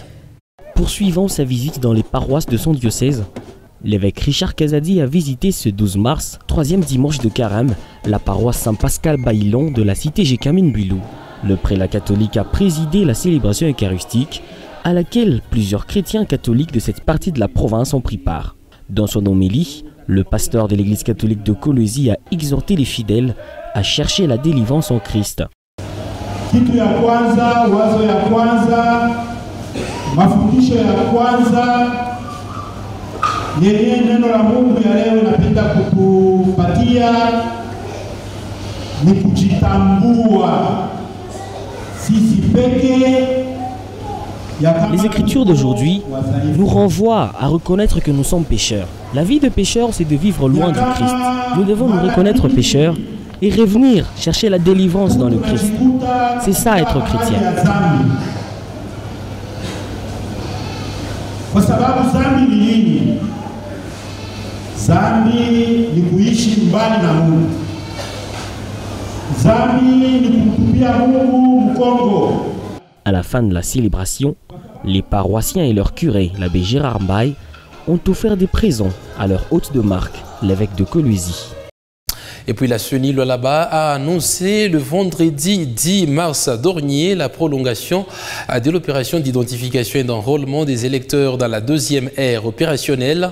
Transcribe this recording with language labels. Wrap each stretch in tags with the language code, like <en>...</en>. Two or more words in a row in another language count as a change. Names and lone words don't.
<fr>Poursuivant sa visite dans les paroisses de son diocèse, l'évêque Richard Kazadi a visité ce 12 mars, troisième dimanche de Carême, la paroisse Saint-Pascal-Baïlon de la cité Gécamine Bulou. Le prélat catholique a présidé la célébration eucharistique à laquelle plusieurs chrétiens catholiques de cette partie de la province ont pris part. Dans son homélie, le pasteur de l'église catholique de Kolwezi a exhorté les fidèles à chercher la délivrance en Christ.</fr> <sw>Kitu ya kwanza, wazo ya kwanza, mafundisho ya kwanza yenye neno la Mungu ya leo napenda kutupatia ni kujitambua sisi peke.</sw> <fr>Les Écritures d'aujourd'hui nous renvoient à reconnaître que nous sommes pécheurs. La vie de pécheur, c'est de vivre loin du Christ. Nous devons nous reconnaître pécheurs et revenir chercher la délivrance dans le Christ. C'est ça être chrétien.</fr> <sw>Zambi ni kuishi mbali na Mungu. Zambi ni kumtupia Mungu mkongo.</sw> <fr>À la fin de la célébration, les paroissiens et leur curé, l'abbé Gérard Mbaye, ont offert des présents à leur hôte de marque, l'évêque de Kolwezi. Et puis la CENI Lualaba a annoncé le vendredi 10 mars dernier la prolongation de l'opération d'identification et d'enrôlement des électeurs dans la deuxième ère opérationnelle.</fr>